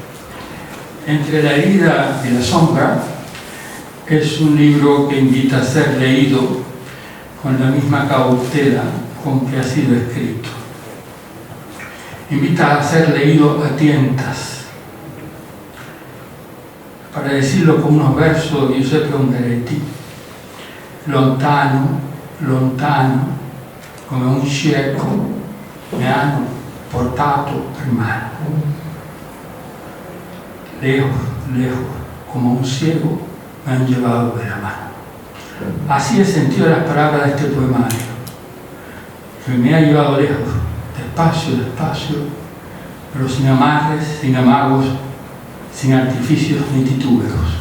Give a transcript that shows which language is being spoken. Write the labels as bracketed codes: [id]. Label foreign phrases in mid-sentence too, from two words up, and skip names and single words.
[es] Entre la herida y la sombra es un libro que invita a ser leído con la misma cautela con que ha sido escrito. Invita a ser leído a tientas. Para decirlo con unos versos [it] di Giuseppe Ungaretti: lontano, come un cieco mi hanno portato per mano. [es] Lejos, como un ciego, me han llevado de la mano. Así he sentido las palabras de este poemario, que me ha llevado lejos, despacio, pero sin amarres, sin amagos, sin artificios ni titubeos.